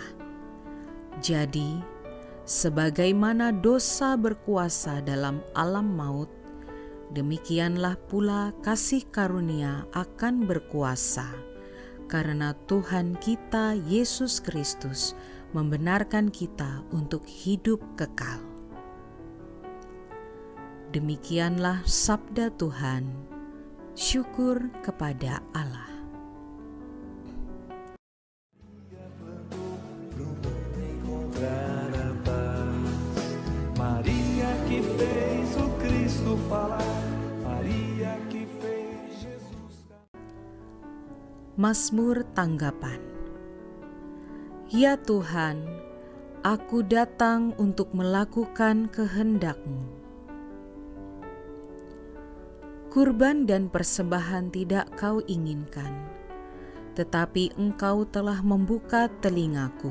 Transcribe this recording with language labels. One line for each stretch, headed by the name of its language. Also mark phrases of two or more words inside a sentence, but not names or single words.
Indonesian: Jadi, sebagaimana dosa berkuasa dalam alam maut, demikianlah pula kasih karunia akan berkuasa, karena Tuhan kita Yesus Kristus membenarkan kita untuk hidup kekal. Demikianlah sabda Tuhan. Syukur kepada Allah.
Portuguese: Maria que fez o Cristo falar, Maria que fez Jesus.
Indonesian: Mazmur tanggapan. Ya Tuhan, aku datang untuk melakukan kehendak-Mu. Kurban dan persembahan tidak Kau inginkan, tetapi Engkau telah membuka telingaku.